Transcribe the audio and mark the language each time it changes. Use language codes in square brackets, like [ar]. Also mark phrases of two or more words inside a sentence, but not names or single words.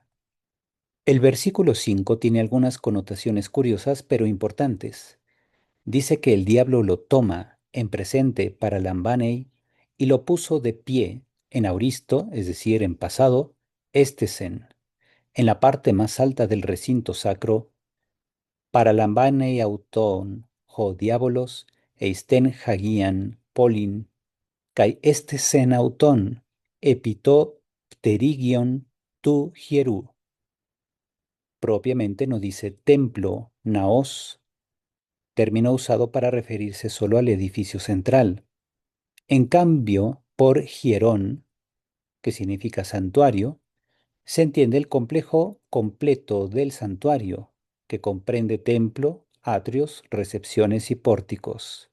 [es] El versículo 5 tiene algunas connotaciones curiosas pero importantes. Dice que el diablo lo toma en presente [el] παραλαμβάνει [es] y lo puso de pie en auristo, es decir, en pasado, estesen, En la parte más alta del recinto sacro, [el] παραλαμβάνει αὐτὸν, ὁ διάβολος, εἰς τὴν ἁγίαν πόλιν, καὶ ἔστησεν αὐτὸν, ἐπὶ τὸ πτερύγιον τοῦ ἱεροῦ. [es] Propiamente no dice templo, naos, término usado para referirse solo al edificio central. En cambio, por hierón, que significa santuario, se entiende el complejo completo del santuario, que comprende templo, atrios, recepciones y pórticos.